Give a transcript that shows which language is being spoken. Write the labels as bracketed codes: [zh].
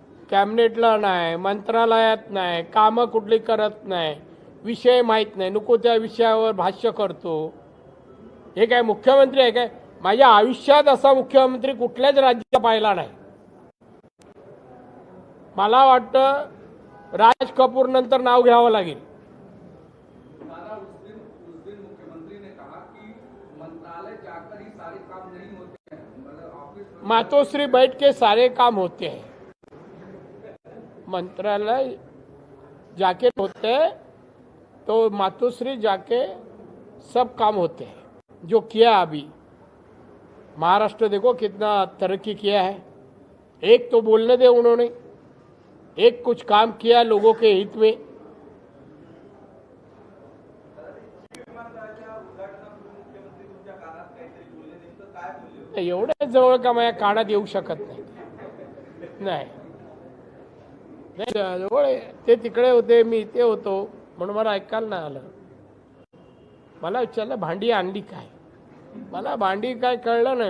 [mr] कॅबिनेटला नाही, मंत्रालयात नाही, कामं कुठली करत नाही, विषय माहीत नाही, नको त्या विषयावर भाष्य करतो. हे काय मुख्यमंत्री आहे काय? माझ्या आयुष्यात असा मुख्यमंत्री कुठल्याच राज्यात पाहिला नाही. मला वाटतं राज कपूर नंतर नाव घ्यावं लागेल. [hi] दादा, उस दिन मुख्यमंत्री ने कहा कि मंत्रालय जाकर ही सारे काम नहीं होते हैं, मतलब ऑफिस मातोश्री बैठ के सारे काम होते हैं. मंत्रालय जाके होते हैं तो मातोश्री जाके सब काम होते हैं. जो किया अभी महाराष्ट्र देखो कितना तरक्की किया है. एक तो बोलने दे, उन्होंने एक कुछ काम किया लोगों के हित में. [mr] विमानतळाच्या उद्घाटनापूर्वी मुख्यमंत्री तुमच्या कानात काहीतरी बोलले, नेमकं काय बोलले? एवढ्या जवळ का माझ्या कानात येऊ शकत नाही. नाही नाही, जवळ आहे. ते तिकडे होते, मी इथे होतो, म्हणून मला ऐकायला नाही आलं. मला विचारलं भांडी आणली काय, मला भांडी काय कळलं नाही.